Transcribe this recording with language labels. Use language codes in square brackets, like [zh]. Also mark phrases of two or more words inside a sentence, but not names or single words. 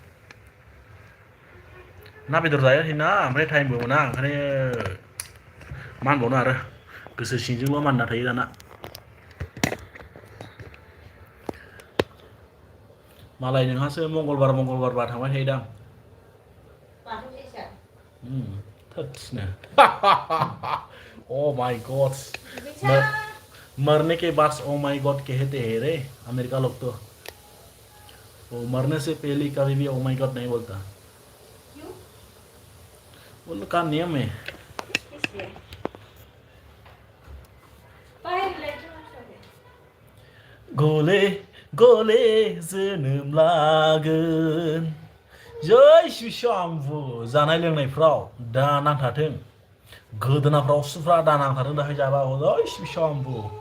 [brx] ना बेदर जायो ना ओमफ्राय टाइमबो मोना ओंखायनो मा होनबावनो आरो गोसो सिंजोंल' मानना थायो दाना मालाय नोंहासो मंगलबार थांबाय थायोदां थोत्सनो [en] oh my god [hi] मरने के बाद [en] oh my god [hi] कहते हैं रे अमेरिका लोग तो वो मरने से पहले कभी भी [en] oh my god [hi] नहीं बोलता क्यों वो लोग का नियम है [brx] गले गले जोनोम लागोन जै शिशाम्बु जानाय लोंनायफ्राव दा नांथाथों गोदोनाफ्राव सुफ्रा दा नांथाथों दाहाय जाबा जै शिशाम्बु